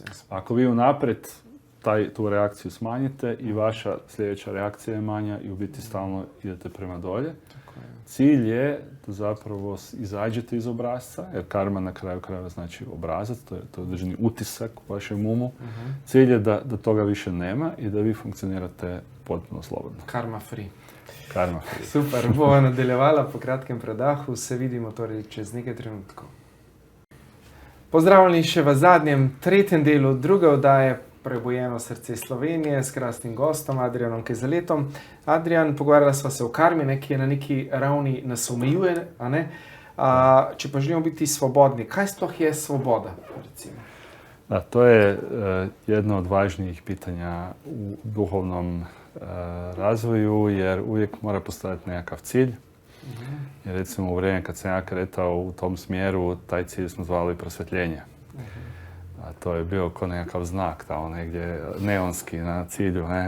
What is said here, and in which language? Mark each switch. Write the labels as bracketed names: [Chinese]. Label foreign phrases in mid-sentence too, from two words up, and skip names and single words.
[Croatian] Ako vi unaprijed tu reakciju smanjite i vaša sljedeća reakcija je manja i u biti stalno idete prema dolje. Cilj je da zapravo izađete iz obrasca, jer karma na kraju krajeva znači obrazac, to je određeni utisak u vašem umu. Cilj je da toga više nema i da vi funkcionirate potpuno slobodno. [English] Karma free. Karma free. [Slovenian] Super, bomo nadaljevala po kratkem predahu, se vidimo torej čez nekaj trenutkov. Pozdravljeni še v zadnjem, tretjem delu druge oddaje Prebujeno srce Slovenije s krasnim gostom Adrijanom Kezeletom. Adrijan, pogovarjala sva se o karmi, ki je na neki ravni nas omejuje, a ne? Če pa želimo biti svobodni, kaj sploh je svoboda, recimo? [Croatian] Da, to je jedno od važnijih pitanja u duhovnom razvoju, jer uvijek mora postojati nekakav cilj. Jer recimo u vrijeme kad sam ja kretao u tom smjeru, taj cilj smo zvali prosvjetljenje. A to je bio kao nekakav znak tamo negdje neonski na cilju, ne?